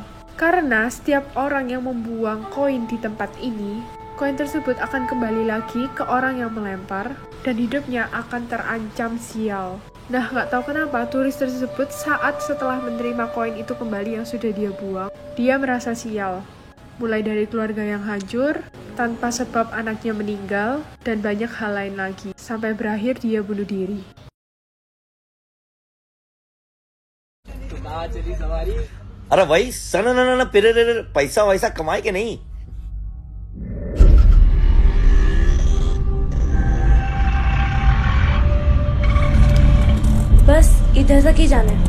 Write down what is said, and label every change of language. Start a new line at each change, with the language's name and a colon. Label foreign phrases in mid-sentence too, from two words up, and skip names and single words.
Indonesian: Karena setiap orang yang membuang koin di tempat ini, koin tersebut akan kembali lagi ke orang yang melempar dan hidupnya akan terancam sial. Nah, nggak tahu kenapa turis tersebut saat setelah menerima koin itu kembali yang sudah dia buang, dia merasa sial. Mulai dari keluarga yang hancur, tanpa sebab anaknya meninggal, dan banyak hal lain lagi. Sampai berakhir dia bunuh diri.
Hindi: अरे भाई सना ना फिर पैसा वैसा कमाए के नहीं बस इधर तक ही जाना है।